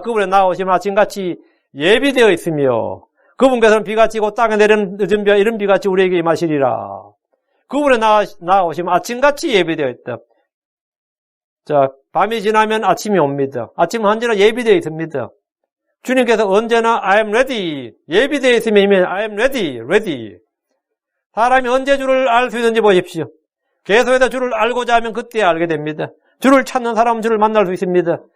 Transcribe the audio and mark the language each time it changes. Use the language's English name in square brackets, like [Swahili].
[Korean] 그분의 나오심은 아침같이 예비되어 있으며 그분께서는 비같이 곧 땅에 내리는 늦은 비와 이른 비같이 우리에게 임하시리라. 그분의 나오심은 아침같이 예비되어 있다. 자, 밤이 지나면 아침이 옵니다. 아침은 언제나 예비되어 있습니다. 주님께서 언제나 [English] I am ready. [Korean] 예비되어 있으면 이미 [English] I am ready. [Korean] 사람이 언제 주를 알 수 있는지 보십시오. 계속해서 주를 알고자 하면 그때 알게 됩니다. 주를 찾는 사람은 주를 만날 수 있습니다.